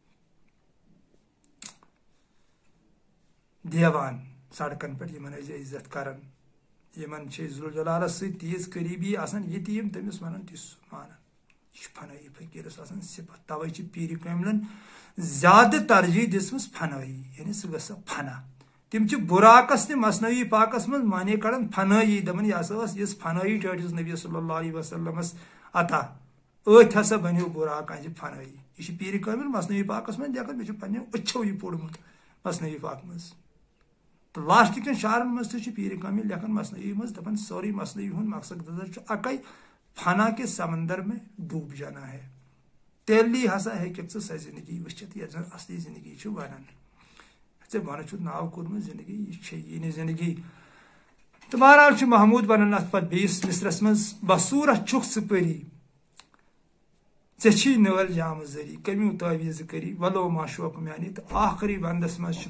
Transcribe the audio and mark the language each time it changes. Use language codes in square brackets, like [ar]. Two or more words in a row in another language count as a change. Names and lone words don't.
[ks] دیوان سڑکن پٮ۪ٹھ یِمن ٲسۍ عزت کران یِمن چھِ ذوالجلالس سۭتۍ تیٖژ قریٖبی آسان یہِ تہِ یِم تٔمِس ونان تہِ چھُ مانان یہ فنایی فقیرس آسان صفت توے چھ پیر کاملن زیادہ ترجیح دِژمٕژ فنایی یعنی سُہ گژھِ فنا تم چھ براقس تہِ مثنوی پاکس منٛز معنی کڑان فنایی دپان یہِ ہسا ٲس یِژھ فنایی ٹٲٹھِس نبی صلی اللہ علیہ وسلمس عطا أتھۍ ہسا بنیو براق انجہِ فنایی یہ چھ پیر کامل مثنوی پاکس منٛز لیکھان مےٚ چھُ پننیو أچھو یہِ پوٚرمُت مثنوی پاک منٛز تہٕ لاسٹ کٮ۪ن شعرن منٛز تہِ چھُ پیر کامل لیکھان مثنوی منٛز دپان سورُے مثنوی ہُنٛد مقصد ہسا چھُ اکے [ur] فنا کے سمندر میں ڈوب جانا ہے [ks] تیلی ہسا ہیٚککھ ژٕ سۄ زندگی وٕچھِتھ یتھ زن اصلی زندگی چھِ ونان ژےٚ بۄنہٕ چھُتھ ناو کوٚرمُت زندگی یہِ چھے یی نہٕ زندگی تہٕ بہرحال چھُ محموٗد ونان اتھ پتہٕ بیٚیِس مصرس منٛز بصوٗرت چھُکھ ژٕ پٔری ژےٚ چھی نٲلۍ جامہٕ ذٔری کمیوٗ تعویٖزٕ کٔری ولو ما شوق میانہِ تہٕ آخری ونٛدس منٛز چھُ